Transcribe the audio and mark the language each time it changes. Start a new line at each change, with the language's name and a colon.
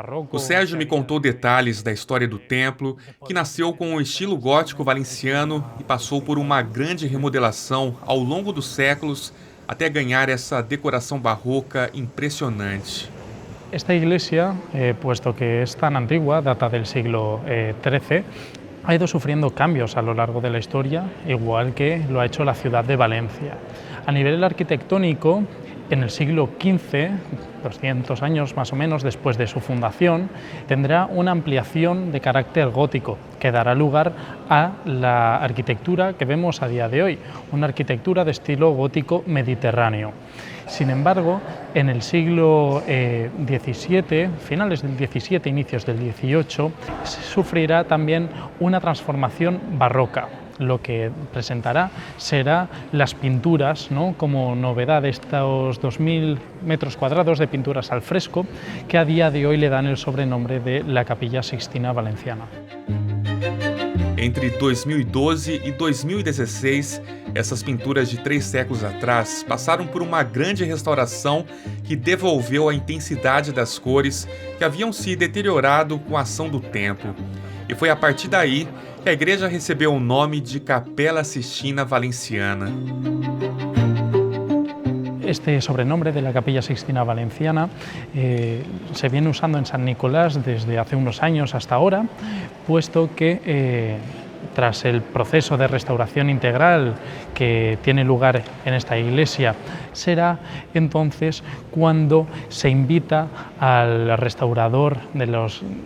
Portuguese: O Sérgio me contou detalhes da história do templo, que nasceu com o estilo gótico valenciano e passou por uma grande remodelação ao longo dos séculos até ganhar essa decoração barroca impressionante.
Spanish: Esta iglesia, puesto que es tan antigua, data del siglo XIII, ha ido sufriendo cambios a lo largo de la historia, igual que lo ha hecho la ciudad de Valencia. A nivel arquitectónico, en el siglo XV, 200 años más o menos después de su fundación, tendrá una ampliación de carácter gótico que dará lugar a la arquitectura que vemos a día de hoy, una arquitectura de estilo gótico mediterráneo. Sin embargo, en el siglo XVII, finales del XVII, inicios del XVIII, sufrirá también una transformación barroca. Lo que presentará será las pinturas, ¿no?, como novedad de estos 2.000 metros cuadrados de pinturas al fresco, que a día de hoy le dan el sobrenombre de la Capilla Sixtina Valenciana.
Portuguese: Entre 2012 e 2016, essas pinturas de 3 séculos atrás passaram por uma grande restauração que devolveu a intensidade das cores que haviam se deteriorado com a ação do tempo. E foi a partir daí que a igreja recebeu o nome de Capela Sixtina Valenciana.
Spanish: Este sobrenombre de la Capilla Sixtina Valenciana se viene usando en San Nicolás desde hace unos años hasta ahora, puesto que tras el proceso de restauración integral que tiene lugar en esta iglesia, será entonces cuando se invita al restaurador de los